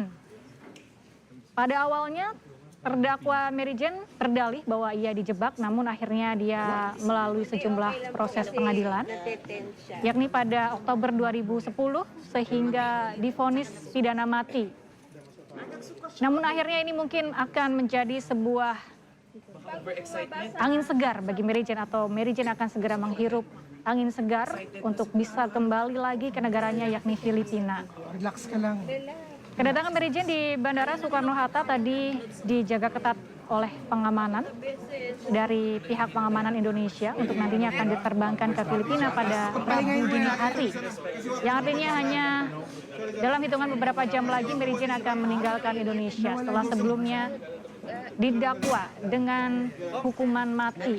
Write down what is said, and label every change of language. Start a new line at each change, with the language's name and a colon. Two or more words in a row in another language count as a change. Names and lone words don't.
Indonesian: Pada awalnya terdakwa Mary Jane berdalih bahwa ia dijebak, namun akhirnya dia melalui sejumlah proses pengadilan, yakni pada Oktober 2010 sehingga divonis pidana mati. Namun akhirnya ini mungkin akan menjadi sebuah angin segar bagi Mary Jane atau Mary Jane akan segera menghirup angin segar untuk bisa kembali lagi ke negaranya yakni Filipina.
Filipino: Relax ka lang.
Indonesian: Kedatangan Mary Jane di Bandara Soekarno-Hatta tadi dijaga ketat oleh pengamanan dari pihak pengamanan Indonesia untuk nantinya akan diterbangkan ke Filipina pada Rabu dini hari. Yang artinya hanya dalam hitungan beberapa jam lagi Mary Jane akan meninggalkan Indonesia setelah sebelumnya didakwa dengan hukuman mati.